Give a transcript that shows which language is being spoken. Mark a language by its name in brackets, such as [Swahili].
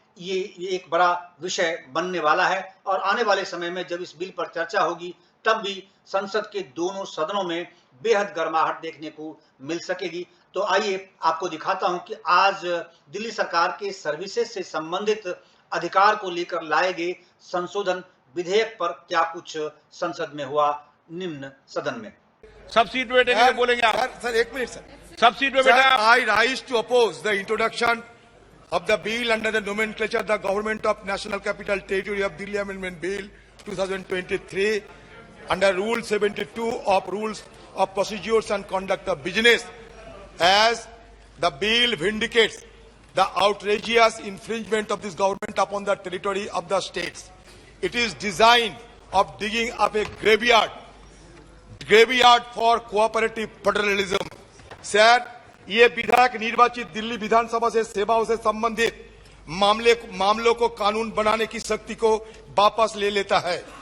[Hindi] ये एक बड़ा विषय बनने वाला है और आने वाले समय में जब इस बिल पर चर्चा होगी तब भी संसद के दोनों सदनों में बेहद गर्माहट देखने को मिल सकेगी। तो आइए आपको दिखाता हूं कि आज दिल्ली सरकार के सर्विसेज से संबंधित अधिकार को लेकर लाए गए संशोधन विधेयक पर क्या कुछ संसद में हुआ निम्न सदन में। सब सीट बैठेंगे बोलेंगे आप। सर एक मिनट सर, सब सीट पे बैठा है। [English] I rise to oppose the introduction of the bill under the nomenclature the Government of National Capital Territory of Delhi Amendment Bill 2023 under Rule 72 of Rules of Procedures and Conduct of Business, as the bill vindicates the outrageous infringement of this government upon the territory of the states. It is designed of digging up a graveyard for cooperative federalism. [Hindi] Sir, ये विधायक निर्वाचित दिल्ली विधानसभा से सेवाओं से संबंधित मामलों को कानून बनाने की शक्ति को वापस ले लेता है।